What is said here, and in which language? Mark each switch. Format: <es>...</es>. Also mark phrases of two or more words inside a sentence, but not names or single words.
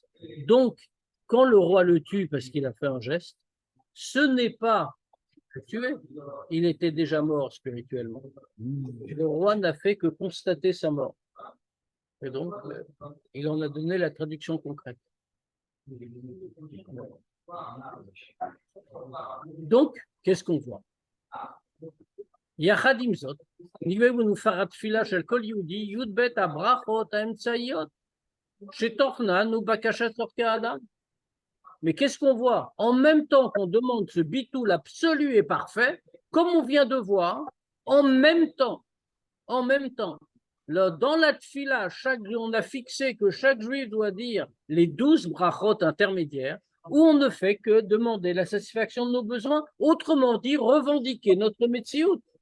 <fr>Donc, quand le roi le tue parce qu'il a fait un geste, ce n'est pas tué, il était déjà mort spirituellement. Le roi n'a fait que constater sa mort. Et donc, il en a donné la traduction concrète. Donc, qu'est-ce qu'on voit?</fr> <he>יחד עם זאת, נראה בנופר התפילה של כל יהודי י"ב הברכות האמצעיות שתוכנן ובקשת צורכי האדם.</he> <fr>Mais qu'est-ce qu'on voit? En même temps qu'on demande ce bitoul absolu et parfait, comme on vient de voir, en même temps, dans la tfila, on a fixé que chaque juif doit dire les 12 brachot intermédiaires, où on ne fait que demander la satisfaction de nos besoins, autrement dit, revendiquer notre metsiout.</fr>